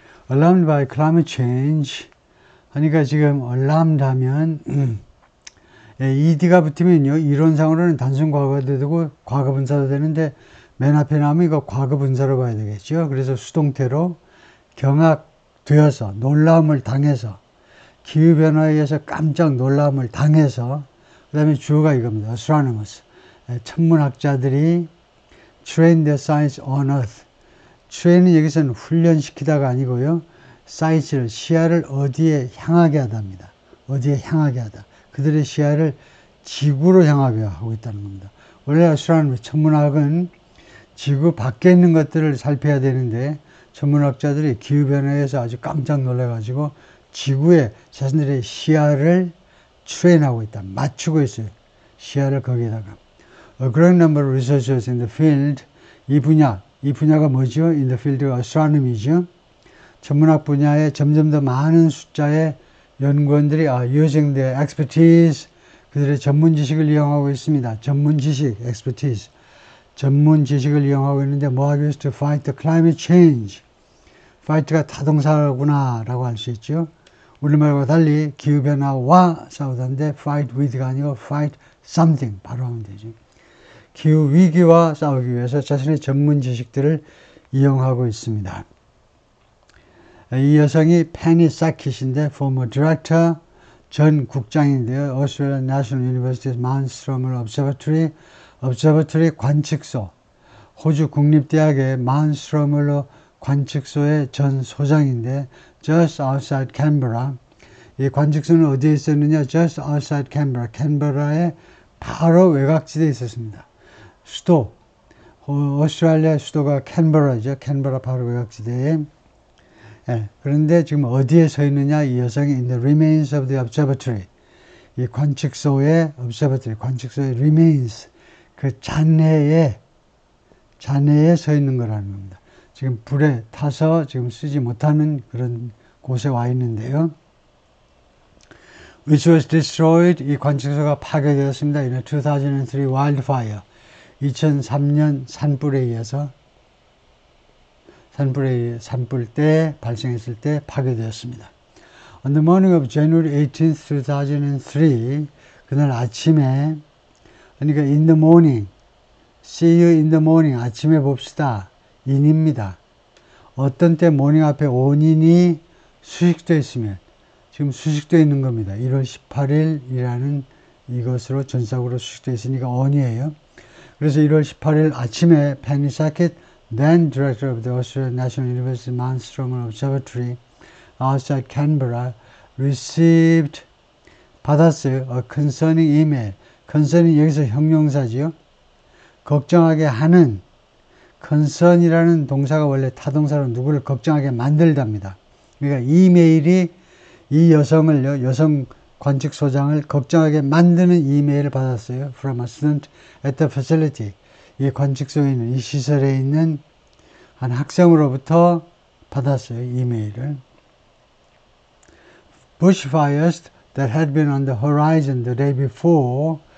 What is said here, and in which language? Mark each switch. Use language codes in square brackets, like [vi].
[en] Alarmed by climate change [ko] 하니까 지금 alarmed 하면 ed가 붙으면요, 이론상으로는 단순 과거도 되고 과거 분사도 되는데 맨 앞에 나오면 이거 과거 분사로 봐야 되겠죠. 그래서 수동태로 경악되어서 놀라움을 당해서 기후변화에 의해서 깜짝 놀라움을 당해서 그 다음에 주어가 이겁니다. [en] astronomers [ko] 천문학자들이 [en] train their science on earth. [ko] train은 여기서는 훈련시키다가 아니고요, 사이트를 시야를 어디에 향하게 하답니다. 어디에 향하게 하다. 그들의 시야를 지구로 향하게 하고 있다는 겁니다. 원래 astronomy 천문학은 지구 밖에 있는 것들을 살펴야 되는데 천문학자들이 기후변화에서 아주 깜짝 놀라가지고 지구에 자신들의 시야를 트레인하고 있다. 맞추고 있어요. 시야를 거기에다가. [en] A great number of researchers in the field, [ko] 이 분야가 뭐죠? [en] In the field of astronomy죠. [ko] 천문학 분야에 점점 더 많은 숫자의 연구원들이 [en] using their expertise, [ko] 그들의 전문 지식을 이용하고 있습니다. 전문 지식, expertise. 전문 지식을 이용하고 있는데 뭐 하기 위해서 [en] to fight the climate change. [ko] fight가 타동사구나 라고 할 수 있죠. 우리말과 달리 기후변화와 싸우다는데 fight with가 아니고 fight something 바로 하면 되죠. 기후위기와 싸우기 위해서 자신의 전문 지식들을 이용하고 있습니다. 이 여성이 페니 사킷인데 [en] former director, [ko] 전 국장인데요. [en] Australian National University's Mount Stromlo Observatory 관측소, [ko] 호주 국립대학의 Mount Stromlo 관측소의 전 소장인데 [en] just outside Canberra. [ko] 이 관측소는 어디에 있었느냐? [en] just outside Canberra. [ko] 캔버라의 바로 외곽지대에 있었습니다. 수도, 오스트레일리아 수도가 캔버라죠. 캔버라 바로 외곽지대에. 예, 그런데 지금 어디에 서 있느냐? 이 여성이 [en] in the remains of the observatory. [ko] 이 관측소의 observatory, 관측소의 remains, 그 잔해에 서 있는 거라는 겁니다. 지금 불에 타서 지금 쓰지 못하는 그런 곳에 와 있는데요. [en] Which was destroyed, [ko] 이 관측소가 파괴되었습니다. [en] In a 2003 wildfire. [ko] 2003년 산불에 의해서 산불 때 발생했을 때 파괴되었습니다. [en] On the morning of January 18th, 2003, [ko] 그날 아침에, 그러니까 [en] in the morning, see you in the morning, 아침에 봅시다. [ko] 인입니다. 어떤 때 morning 앞에 on인이 수식되어 있으면 지금 수식되어 있는 겁니다. 1월 18일이라는 이것으로 전사구로 수식되어 있으니까 on이에요. 그래서 1월 18일 아침에 [en] Penny Sackett, then director of the Australian National University Mount Stromlo Observatory outside Canberra, received [ko] 받았어요. [en] A concerning email. [ko] concerning 여기서 형용사지요. 걱정하게 하는 concern이라는 동사가 원래 타동사로 누구를 걱정하게 만들답니다. 그러니까 이메일이 이 여성을요, 여성 관측소장을 걱정하게 만드는 이메일을 받았어요. From a student at the facility. 이 관측소에 있는, 이 시설에 있는 한 학생으로부터 받았어요. 이메일을. [en] Bushfires that had been on the horizon the day before.